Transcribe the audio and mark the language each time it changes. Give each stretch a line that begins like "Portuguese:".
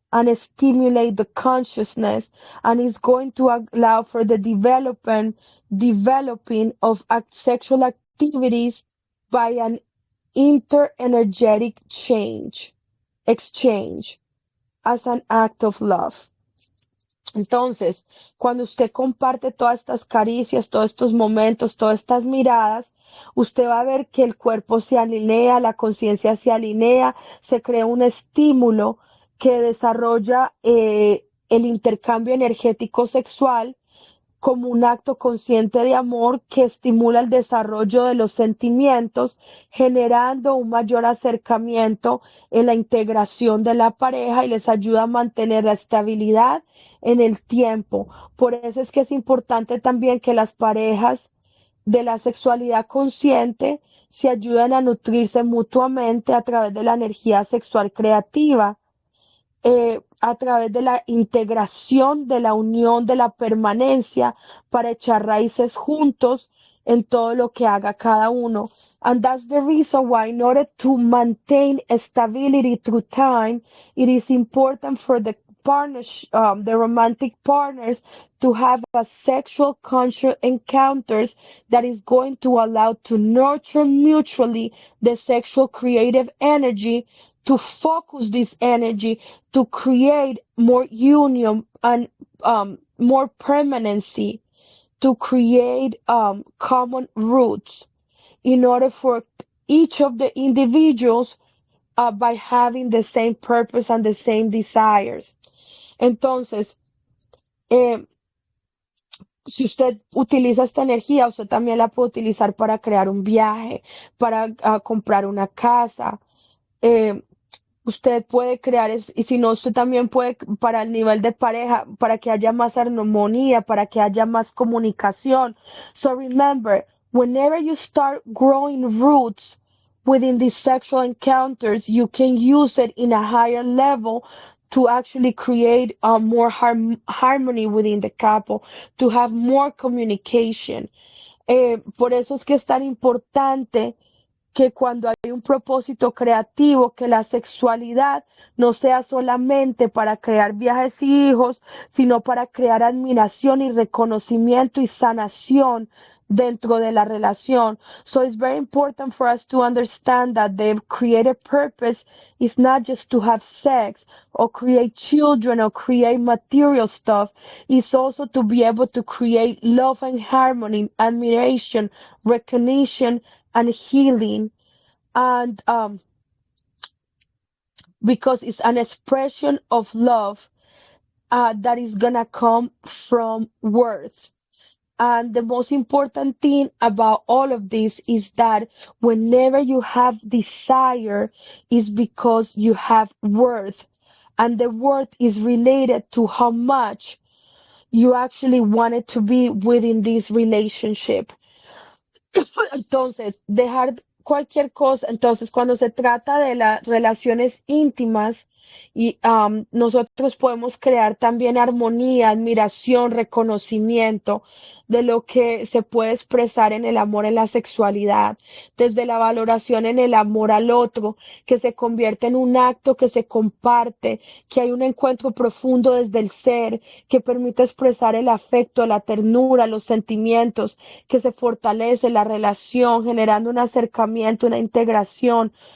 English: and stimulate the consciousness, and is going to allow for the developing of sexual activities by an interenergetic exchange as an act of love.
Spanish: Entonces, cuando usted comparte todas estas caricias, todos estos momentos, todas estas miradas, usted va a ver que el cuerpo se alinea, la conciencia se alinea, se crea un estímulo que desarrolla el intercambio energético sexual como un acto consciente de amor que estimula el desarrollo de los sentimientos, generando un mayor acercamiento en la integración de la pareja y les ayuda a mantener la estabilidad en el tiempo. Por eso es que es importante también que las parejas de la sexualidad consciente se ayuden a nutrirse mutuamente a través de la energía sexual creativa, a través de la integración, de la unión, de la permanencia, para echar raíces juntos en todo lo que haga cada uno.
English: And that's the reason why, in order to maintain stability through time, it is important for the partners, the romantic partners, to have a sexual conscious encounters that is going to allow to nurture mutually the sexual creative energy, to focus this energy to create more union and more permanency, to create common roots in order for each of the individuals by having the same purpose and the same desires.
Spanish: Entonces, eh, si usted utiliza esta energía, usted también la puede utilizar para crear un viaje, para comprar una casa. Eh, Usted puede crear, y si no, usted también puede, para el nivel de pareja, para que haya más armonía, para que haya más comunicación.
English: So remember, whenever you start growing roots within these sexual encounters, you can use it in a higher level to actually create more harmony within the couple, to have more communication.
Spanish: Por eso es que es tan importante que cuando hay un propósito creativo, que la sexualidad no sea solamente para crear viajes y hijos, sino para crear admiración y reconocimiento y sanación dentro de la relación.
English: So it's very important for us to understand that the creative purpose is not just to have sex or create children or create material stuff. It's also to be able to create love and harmony, admiration, recognition, and healing. And because it's an expression of love that is gonna come from words. And the most important thing about all of this is that whenever you have desire, is because you have worth. And the worth is related to how much you actually wanted to be within this relationship.
Spanish: Entonces, dejar cualquier cosa, entonces cuando se trata de las relaciones íntimas, y nosotros podemos crear también armonía, admiración, reconocimiento de lo que se puede expresar en el amor, en la sexualidad, desde la valoración en el amor al otro, que se convierte en un acto que se comparte, que hay un encuentro profundo desde el ser, que permite expresar el afecto, la ternura, los sentimientos, que se fortalece la relación, generando un acercamiento, una integración.